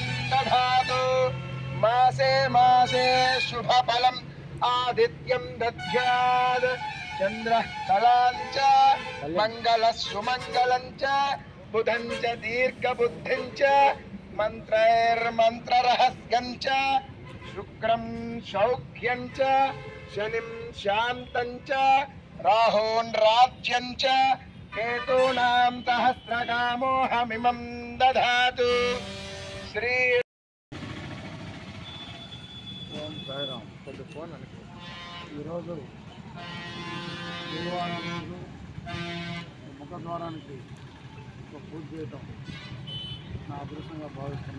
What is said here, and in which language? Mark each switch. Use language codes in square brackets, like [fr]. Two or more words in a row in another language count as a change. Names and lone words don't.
[sa] दधातु मासे मासे शुभफलम् आदित्यं दद्यात् चन्द्रः कलां च मङ्गलः सुमङ्गलं च बुधं च दीर्घबुद्धिं च मन्त्रैर्मन्त्ररहस्यं च शुक्रं सौख्यं च शनिं शान्तं च राहुन् राज्यं च కేతూనాం సహస్రకామోహమిమం దధాతు. [te] శ్రీ ఓం సాయిరాం. కొద్ది ఫోన్ అనుకో. ఈరోజు గురువారం రోజు ముఖద్వారానికి ఒక పూజ చేయటం నా అదృష్టంగా భావిస్తున్నా.